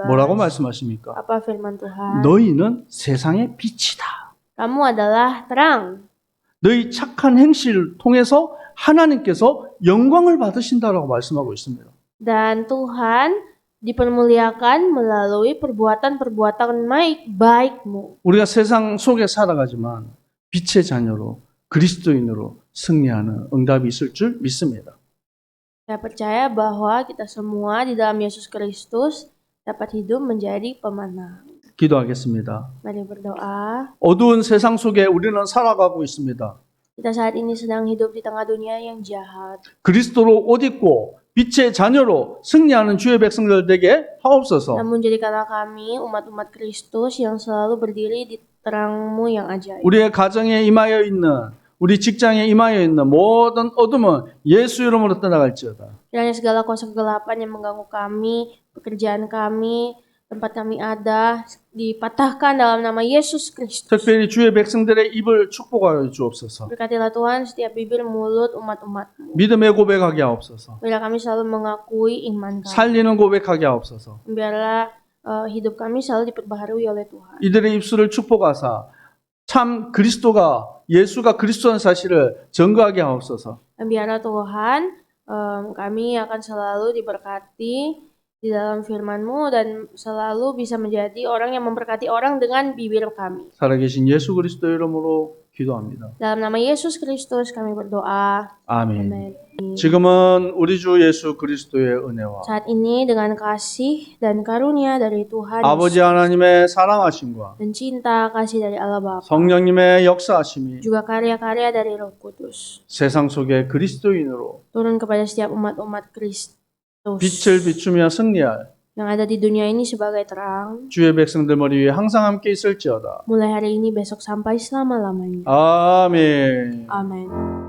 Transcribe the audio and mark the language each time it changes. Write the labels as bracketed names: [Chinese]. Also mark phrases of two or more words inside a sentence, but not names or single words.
[Korean] 뭐라고 말씀하십니까? [Indonesian] Apa firman Tuhan? [Korean] 너희는 세상의 빛이다. [Indonesian] Kamu adalah terang. [Korean] 너희 착한 행실을 통해서 하나님께서 영광을 받으신다라고 말씀하고 있습니다. [Indonesian] Dan Tuhan dipermuliakan melalui perbuatan-perbuatan baikmu. [Korean] 우리가 세상 속에 살아가지만 빛의 자녀로 그리스도인으로 승리하는 응답이 있을 줄 믿습니다. [Indonesian] Saya percaya bahwa kita semua di dalam Yesus Kristus dapat hidup menjadi pemenang. [Korean] 기도하겠습니다. [Indonesian] Mari berdoa. [Korean] 어두운 세상 속에 우리는 살아가고 있습니다. [Indonesian] Kita saat ini sedang hidup di tengah dunia yang jahat. [Korean] 그리스도로 옷 입고 빛의 자녀로 승리하는 주의 백성들 되게 하옵소서. [Indonesian] Namun jadikanlah kami umat-umat Kristus yang selalu berdiri di terang-Mu yang ajaib. [Korean] 우리의 가정에 임하여 있는, 우리 직장에 임하여 있는 모든 어둠은 예수 이름으로 떠나갈지어다. [Indonesian] Kiranya segala kuasa kegelapan yang mengganggu kami, pekerjaan kami, tempat kami ada, dipatahkan dalam nama Yesus Kristus. [Korean] 특별히 주의 백성들의 입을 축복하여 주옵소서. [Indonesian] Berkatilah Tuhan setiap bibir mulut umat-umat-Mu. [Korean] 믿음의 고백하게 하옵소서. [Indonesian] Biarlah kami selalu mengakui iman kami. [Korean] 살리는 고백하게 하옵소서. [Indonesian] Biarlah hidup kami selalu diperbaharui oleh Tuhan. [Korean] 이들의 입술을 축복하사 참 그리스도가 예수가 그리스도라는 사실을 증거하게 하옵소서. [Indonesian] Dan biarlah Tuhan kami akan selalu diberkati di dalam firman-Mu dan selalu bisa menjadi orang yang memberkati orang dengan bibir kami. [Korean] 살아계신 예수 그리스도 이름으로 기도합니다. [Indonesian] Dalam nama Yesus Kristus kami berdoa. [Korean] 아멘. [Indonesian] Amin. [Korean] 지금은 우리 주 예수 그리스도의 은혜와 [Indonesian] Saat ini dengan kasih dan karunia dari Tuhan [Korean] 아버지 하나님의 사랑하심과 [Indonesian] dan cinta kasih dari Allah Bapa, [Korean] 성령님의 역사하심이 [Indonesian] juga karya-karya dari Roh Kudus [Korean] 세상 속에 그리스도인으로 [Indonesian] turun kepada setiap umat-umat Kristus [Korean] 빛을 비추며 승리할 [Indonesian] yang ada di dunia ini sebagai terang, [Korean] 주의 백성들 머리 위에 항상 함께 있을지어다. [Indonesian] mulai hari ini besok sampai selama-lamanya. [Korean] 아멘. [Indonesian] Amin.